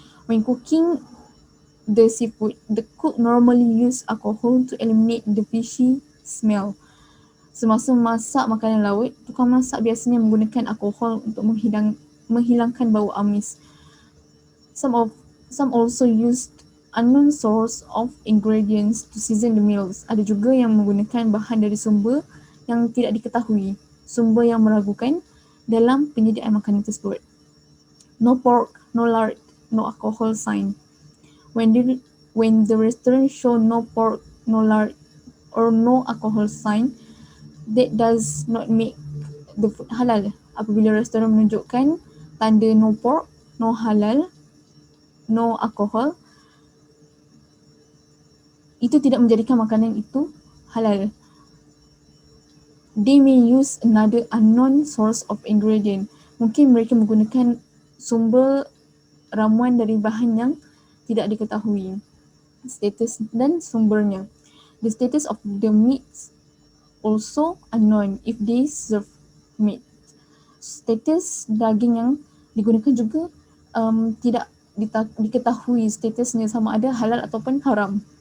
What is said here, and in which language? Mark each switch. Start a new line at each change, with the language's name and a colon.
English: When cooking the seafood, the cook normally use alcohol to eliminate the fishy smell.
Malay: Semasa masak makanan laut, tukang masak biasanya menggunakan alkohol untuk menghilangkan bau amis.
English: Some also used unknown source of ingredients to season the meals.
Malay: Ada juga yang menggunakan bahan dari sumber yang tidak diketahui, sumber yang meragukan dalam penyediaan makanan tersebut.
English: No pork, no lard, no alcohol sign. When the restaurant show no pork, no lard or no alcohol sign, that does not make the food halal.
Malay: Apabila restoran menunjukkan tanda
English: no pork, no halal, no alcohol,
Malay: itu tidak menjadikan makanan itu halal.
English: They may use another unknown source of ingredient.
Malay: Mungkin mereka menggunakan sumber ramuan dari bahan yang tidak diketahui status dan sumbernya.
English: The status of the meat also unknown if they serve meat.
Malay: Status daging yang digunakan juga tidak diketahui statusnya sama ada halal ataupun haram.